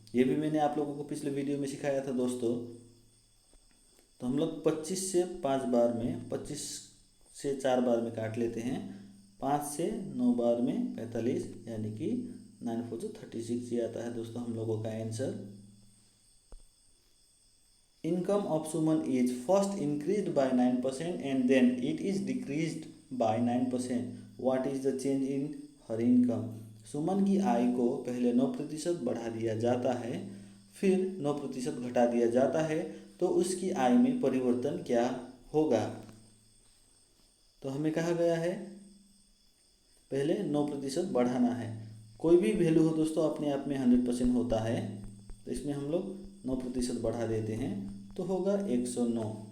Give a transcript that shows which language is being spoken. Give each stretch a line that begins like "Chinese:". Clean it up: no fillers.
Hindi: ये भी मैंने आप लोगों को पिछले वीडियो में सिखाया था दोस्तों। तो हम लोग 25 से 5 बार में, 25 से 4 बार में काट लेते हैं, 5 से 9 बार में 45, यानी कि 9 4 36 ये आता है दोस्तों हम लोगों का answer.
English: Income of Suman is first increased by 9% and then it is decreased by 9%. What is the change in her income?
Hindi: सुमन की आय को पहले 9% बढ़ा दिया जाता है, फिर 9% घटा दिया जाता है, तो उसकी आय में परिवर्तन क्या होगा। तो हमें कहा गया है पहले 9% बढ़ाना है। कोई भी वैल्यू हो दोस्तों अपने आप में 100% होता है, तो इसमें हम लोग 9% बढ़ा देते हैं तो होगा 109।